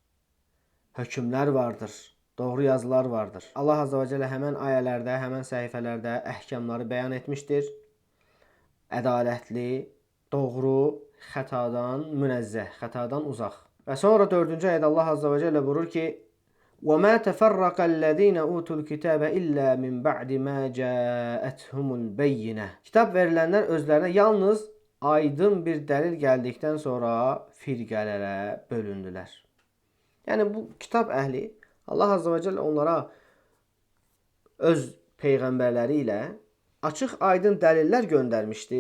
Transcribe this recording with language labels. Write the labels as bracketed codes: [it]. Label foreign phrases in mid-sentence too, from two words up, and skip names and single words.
[az] Hökmlər vardır, doğru yazılar vardır. Allah [ar] عز وجل [az] həmən ayələrdə, həmən səhifələrdə əhkamları bəyan etmişdir. Ədalətli, doğru, xətadan münəzzəh, xətadan uzaq. Və sonra 4-cü ayədə Allah [ar] عز وجل [az] buyurur ki, [ar] وَمَا تَفَرَّقَ الَّذ۪ينَ أُوتُوا الْكِتَابَ إِلَّا مِنْ بَعْدِ مَا جَاءَتْهُمُ الْبَيِّنَةِ. [az] Kitab verilənlər özlərinə yalnız aydın bir dəlil gəldikdən sonra firqələrə bölündülər. Yəni bu kitab əhli Allah [ar] عز وجل [az] onlara öz peyğəmbərləri ilə açıq aydın dəlillər göndərmişdi.